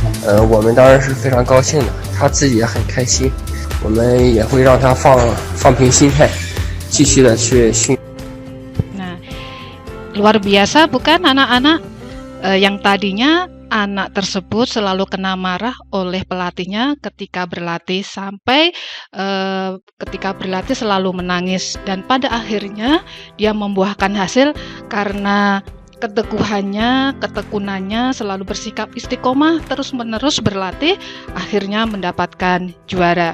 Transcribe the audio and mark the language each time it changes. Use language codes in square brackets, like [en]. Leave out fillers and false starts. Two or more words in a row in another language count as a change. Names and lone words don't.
[zh] 我们当然是非常高兴的，他自己也很开心，我们也会让他放平心态，继续的去训。 [id] Nah, luar biasa bukan anak-anak yang tadinya anak tersebut selalu kena marah oleh pelatihnya ketika berlatih sampai ketika berlatih selalu menangis, dan pada akhirnya dia membuahkan hasil karena keteguhannya, ketekunannya, selalu bersikap istiqomah, terus-menerus berlatih, akhirnya mendapatkan juara.